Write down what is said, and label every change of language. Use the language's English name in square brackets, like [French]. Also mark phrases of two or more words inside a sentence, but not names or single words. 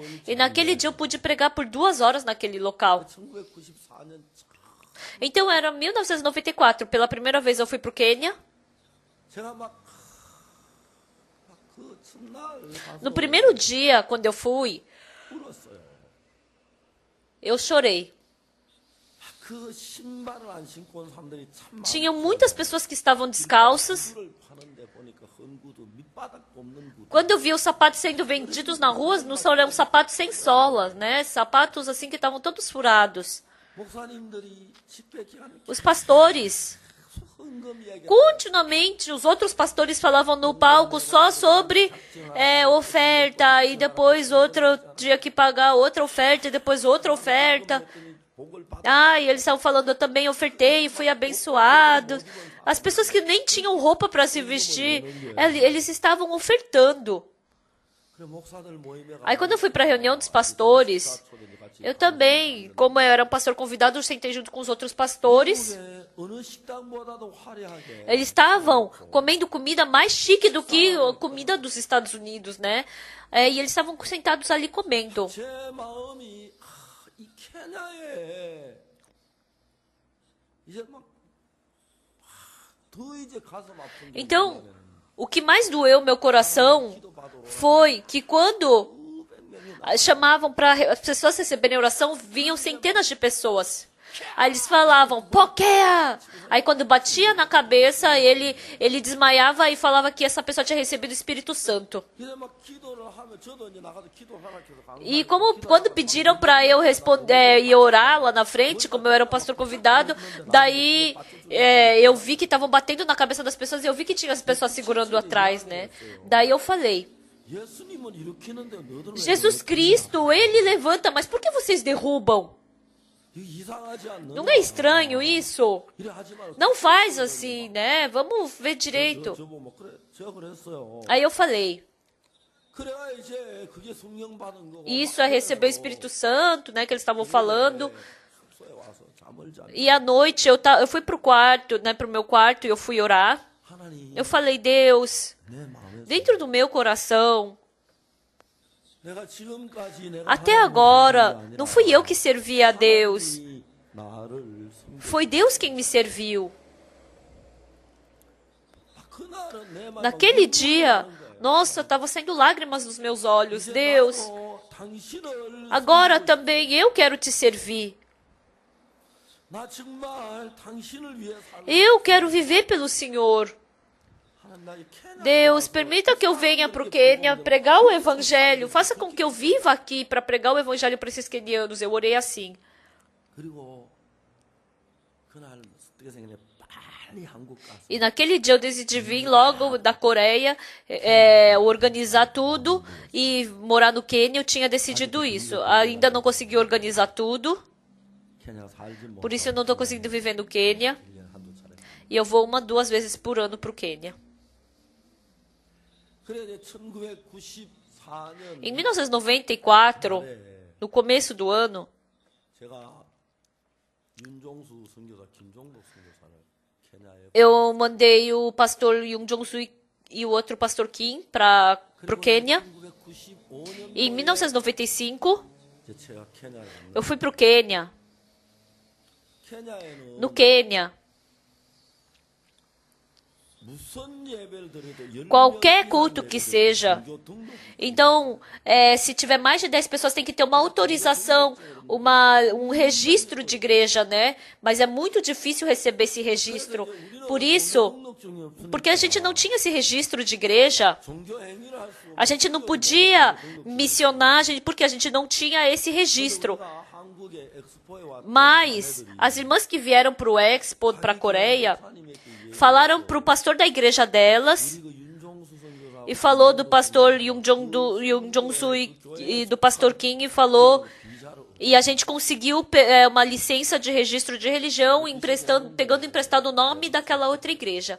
[Portuguese] E naquele dia eu pude pregar por 2 horas naquele local. Então era 1994. Pela primeira vez eu fui para o Quênia. No primeiro dia, quando eu fui, [Korean] 울었어요. [Portuguese] eu chorei. [Korean] 그 신발을 안 신고 온 사람들이 참 [Portuguese] Tinham muitas pessoas que estavam descalças. [Korean] 구두를 파는데 보니까 헌구도 밑바닥도 없는 구두. [Portuguese] Quando eu vi os sapatos sendo vendidos na rua, não eram sapatos sem solas, né? Sapatos assim que estavam todos furados. [Korean] 목사님들이 집회 기간에 [Portuguese] Os pastores, [Korean] 헌금 이야기. [Portuguese] continuamente, os outros pastores falavam no palco só sobre oferta, e depois outro tinha que pagar outra oferta, e depois outra oferta. [Korean] 복을 받. [Portuguese] E eles estavam falando, eu também ofertei e fui abençoado. As pessoas que nem tinham roupa para se vestir, eles estavam ofertando. [Korean] 그래 목사들 모임에 가. [Portuguese] Aí quando eu fui para a reunião dos pastores, eu também, como eu era um pastor convidado, eu sentei junto com os outros pastores. [Korean] 어느 식당보다도 화려하게. [Portuguese] Eles estavam comendo comida mais chique do que a comida dos Estados Unidos, né? E eles estavam sentados ali comendo. [Korean] 제 마음이 이 케냐에 이제 막더 이제 가슴 아픈 게 [Portuguese] Então, o que mais doeu meu coração foi que quando chamavam para as pessoas receberem oração, vinham centenas de pessoas. Aí eles falavam, Pokéa! Aí quando batia na cabeça, ele desmaiava e falava que essa pessoa tinha recebido o Espírito Santo. [Korean] 이제 막 기도를 하면 저도 이제 나가서 기도를 하라 해서 간 [Portuguese] E quando pediram para eu responder e orar lá na frente, como eu era um pastor convidado, daí eu vi que estavam batendo na cabeça das pessoas e eu vi que tinha as pessoas segurando atrás, né? Daí eu falei, [Korean] 예수님은 일으키는데 너희들은 왜 [Portuguese] Jesus Cristo, ele levanta, mas por que vocês derrubam? [Korean] 이거 이상하지 않느냐? [Portuguese] Não é estranho isso? [Korean] 이래 하지 말고 [Portuguese] Não faz assim, né? Vamos ver direito. [Korean] 저보 뭐 그래 제가 그랬어요. [Portuguese] Aí eu falei, [Korean] 그래야 이제 그게 성령 받은 거고. [Portuguese] isso é receber o Espírito Santo, né? Que eles estavam falando. [Korean] 숙소에 와서 잠을 자. [Portuguese] E à noite eu fui pro quarto, né? Pro meu quarto e eu fui orar. [Korean] 하나님 [Portuguese] Eu falei, Deus, [Korean] 내 마음에 [Portuguese] dentro do meu coração, [Korean] 내가 지금까지 내가 [Portuguese] até [Korean] 하나님을 [Portuguese] agora, [Korean] 섬긴 게 아니라 [Portuguese] não fui eu que servi a Deus. [Korean] 하나님이 나를 섬긴 [Portuguese] Foi Deus quem me serviu. [Korean] 그날은 내 마음에 [Portuguese] Naquele [Korean] 눈물이 [Portuguese] dia, [Korean] 나는 거예요. [Portuguese] nossa, estava saindo lágrimas dos meus olhos. [Korean] 이제 [Portuguese] Deus, [Korean] 나도 당신을 [Portuguese] agora [Korean] 섬기고 [Portuguese] também eu quero te servir. [Korean] 나 정말 당신을 위해 살고 [Portuguese] Eu quero viver pelo Senhor. [Korean] 하나님 나 이 케냐 [Portuguese] Deus, permita que eu venha para o Quênia pregar o evangelho. Faça com que eu viva aqui para pregar o evangelho para esses quenianos. Eu orei assim. [Korean] 그리고 그날 어떻게 생각해 빨리 한국 가서 [Portuguese] E naquele dia eu decidi vir logo da Coreia, organizar tudo e morar no Quênia. Eu tinha decidido isso. Ainda não consegui organizar tudo, [Korean] 케냐 살지 못 [Portuguese] por isso eu não estou conseguindo viver no Quênia. [Korean] 1년에 한두 차례. [Portuguese] E eu vou 2 vezes por ano para o Quênia. [Korean] 그래 이제 1994년 [Portuguese] Em 1994, no começo do ano, [Korean] 제가 윤종수 선교사 김종국 선교사를 케냐에 [Portuguese] eu mandei o pastor Yoon Jong-soo e o outro pastor Kim para o Quênia. [Korean] 1995년 [Portuguese] E em 1995, [Korean] 이제 제가 케냐에 갔는데 [Portuguese] eu fui para o Quênia. [Korean] 케냐에는 [Portuguese] No Quênia, [Korean] 무슨 예배를 드려도 10명 [Portuguese] qualquer [Korean] 이상 [Portuguese] culto que [Korean] 예배드려도 [Portuguese] seja. [Korean] 종교 등록 [Portuguese] Então, se tiver mais de 10 pessoas, tem que ter uma autorização, um registro de igreja, né? Mas é muito difícil receber esse registro. Por isso, [Korean] 등록증이 없으니까 [Portuguese] porque a gente não tinha esse registro de igreja, [Korean] 종교 행위를 할 수 [Portuguese] a gente não podia missionar, porque a gente não tinha esse registro. [Korean] 우리가 한국에 엑스포에 왔던 [Portuguese] Mas as irmãs que vieram para o Expo, para a Coreia, falaram para o pastor da igreja delas [Korean] 그 윤종수 선교사 [Portuguese] e falou do pastor Yoon Jong-soo e do pastor Kim e falou, e a gente conseguiu uma licença de registro de religião pegando emprestado o nome daquela outra igreja.